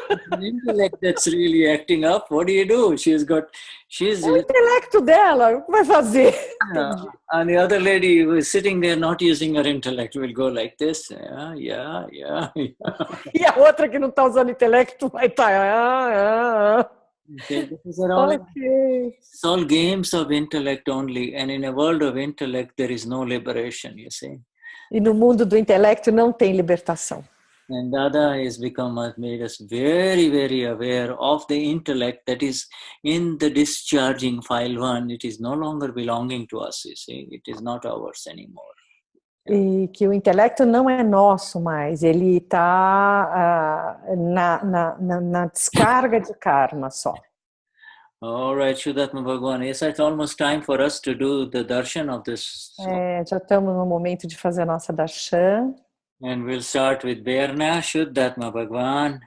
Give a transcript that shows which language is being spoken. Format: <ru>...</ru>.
<en>an intellect that's really acting up. What do? She's</en> <pt>É o intelecto dela, o que vai fazer?</pt> <en>and the other lady who is sitting there not using her intellect will go like this. Yeah.</en> <pt>E a outra que não está usando intelecto vai estar.</pt> <en>Okay, it's all games of intellect only, and in a world of intellect there is no liberation, you see.</en> <pt>E no mundo do intelecto não tem libertação.</pt> <en>And Dada has made us very, very aware of the intellect that is in the discharging file 1. It is no longer belonging to us, you see. It is not ours anymore.</en> <pt>E que o intelecto não é nosso mais, ele está na descarga de karma só.</pt> <en>All right, Shuddhatma Bhagwan. Yes, it's almost time for us to do the darshan of this.</en> <pt>Já estamos no momento de fazer a nossa darshan.</pt> <en>And we'll start with Berna, Shuddhatma Bhagwan.</en>